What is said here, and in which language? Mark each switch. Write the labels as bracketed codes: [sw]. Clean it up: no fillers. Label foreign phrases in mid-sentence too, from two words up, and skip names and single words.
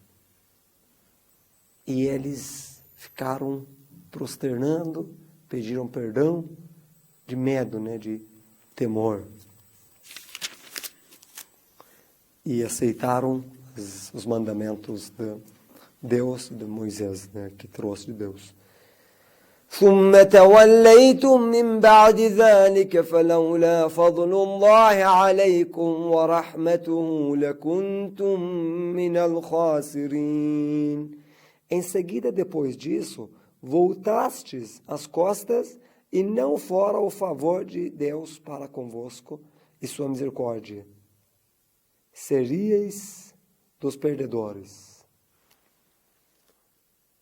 [pt] E eles ficaram prosternando, pediram perdão, de medo, né, de temor. E aceitaram os mandamentos de Deus, de Moisés, né, que trouxe de Deus. [ar] ثم توليتم من بعد ذلك فلولا فضل الله عليكم ورحمته لكنتم من الخاسرين. [pt] Em seguida, depois disso, voltastes as costas e não fora o favor de Deus para convosco e sua misericórdia. Seríeis dos perdedores.